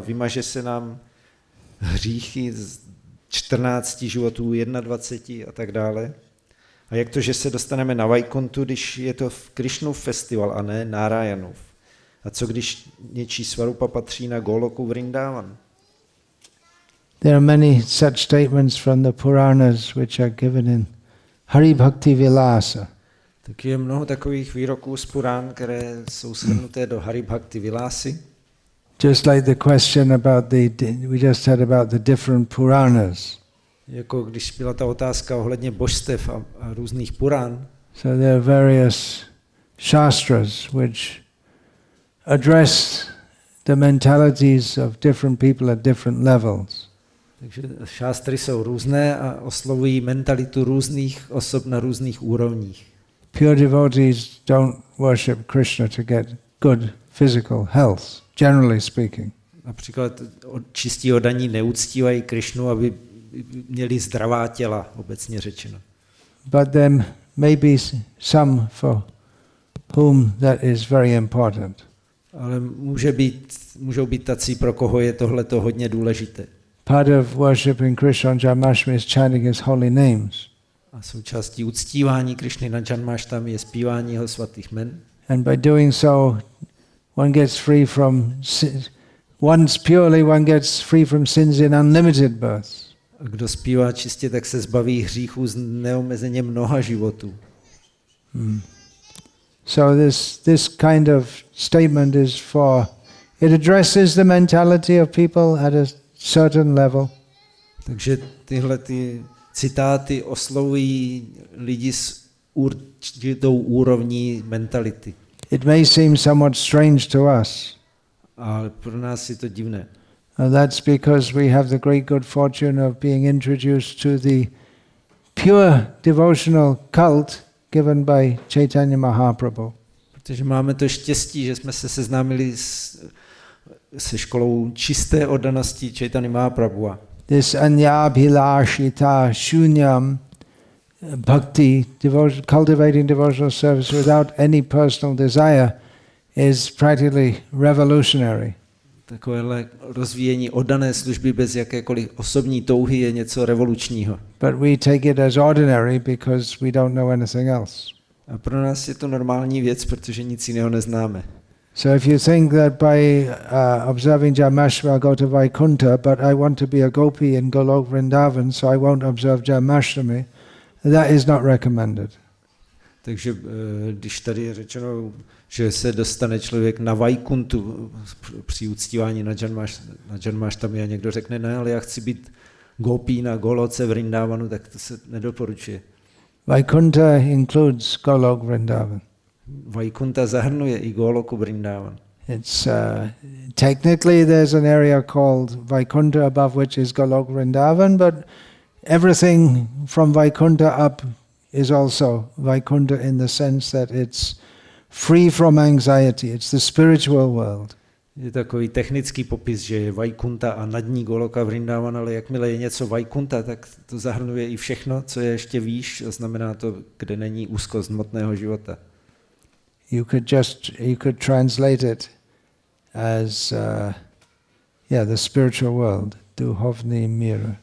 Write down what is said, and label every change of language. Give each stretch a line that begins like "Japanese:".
Czech: Vymaže se nám hříchy z 14 životů, 21 a tak dále. A jak to, že se dostaneme na Vajkuntu, když je to Krishnův festival a ne Nárajanův? A co když něčí Swarupa patří na Goloku Vrindavan?
English: There are many such statements from the Puranas which are given in Hari Bhakti Vilasa.
Czech: Tak je mnoho takových výroků z Purán, které jsou shrnuté do Hari Bhakti Vilasy.
English: Just like the question about we just had about the different Puranas.
Czech: Jako když byla ta otázka ohledně božstev a různých Purán.
English: So there are various shastras which address the mentalities of different people at different levels.
Czech: Takže šástry jsou různé a oslovují mentalitu různých osob na různých úrovních.
English: Pure devotees don't worship Krishna to get good physical health, generally speaking.
Czech: Například čistí oddaní neuctívají Krishnu, aby měli zdravá těla, obecně řečeno.
English: But there may be some for whom that is very important.
Czech: Ale můžou být tací, pro koho je tohleto hodně důležité.
English: Part of worshipping Krishna on Janmashtami is chanting his holy names.
Czech: A součástí uctívání Krishny na Janmashtami je zpívání jeho svatých jmen.
English: And by doing so, one gets free from once purely one gets free from sins in unlimited births.
Czech: A kdo zpívá čistě, tak se zbaví hříchů z neomezeně mnoha životů.
English: So this kind of statement is it addresses the mentality of people at a certain level.
Czech: Takže tyhle ty citáty oslovují lidi s určitou úrovní mentality.
English: It may seem somewhat strange to us.
Czech: A pro nás je to divné.
English: And that's because we have the great good fortune of being introduced to the pure devotional cult given by Chaitanya Mahaprabhu.
Czech: Protože máme to štěstí, že jsme se seznámili se školou čisté oddanosti Chaitanya Mahaprabhu.
English: This
Sanskrit: anyabhilashita shunyam bhakti,
English: cultivating devotional service without any personal desire, is practically revolutionary.
Czech: Takovéhle rozvíjení oddané služby bez jakékoliv osobní touhy je něco revolučního.
English: But we take it as ordinary because we don't know anything else.
Czech: A pro nás je to normální věc, protože nic jiného neznáme.
English: So if you think that by observing Janmashtami I go to Vaikuntha, but I want to be a gopi in Golok Vrindavan, so I won't observe Janmashtami, that is not recommended.
Czech: Takže když tady je řečeno, že se dostane člověk na Vaikuntu při uctívání na Janmashtami a někdo řekne, ne, ale já chci být gopí na Goloce Vrindavanu, tak to se nedoporučuje.
English: Vaikuntha includes Golok Vrindavan.
Czech: Vaikunta zahrnuje i Goloku Vrindavan.
English: It's technically there's an area called Vaikuntha above which is Golok Vrindavan, but everything from Vaikuntha up is also Vaikuntha in the sense that it's free from anxiety. It's the spiritual world.
Czech: Je takový technický popis, že je Vaikunta a nad ní Goloka Vrindavan, ale jakmile je něco Vaikunta, tak to zahrnuje i všechno, co je ještě výš, a znamená to, kde není úzkost hmotného života.
English: You could translate it as the spiritual world,
Croatian: duhovní mír,